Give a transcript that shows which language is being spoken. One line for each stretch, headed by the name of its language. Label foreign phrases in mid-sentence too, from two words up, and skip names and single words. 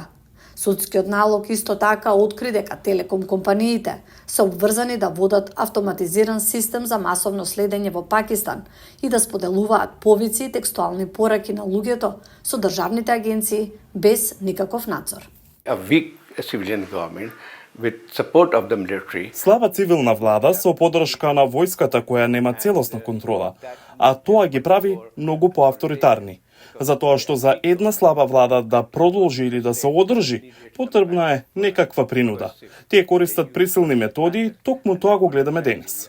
Macedonian: Судскиот налог исто така откри дека телеком компаниите се обврзани да водат автоматизиран систем за масовно следење во Пакистан и да споделуваат повици и текстуални пораки на луѓето со државните агенции без никаков надзор.
English: A weak civilian government with support of the military.
Macedonian: Слаба цивилна влада со поддршка на војската која нема целосна контрола, а тоа ги прави многу поавторитарни. Затоа што за една слаба влада да продолжи или да се одржи, потребна е некаква принуда. Тие користат присилни методи, токму тоа го гледаме денес.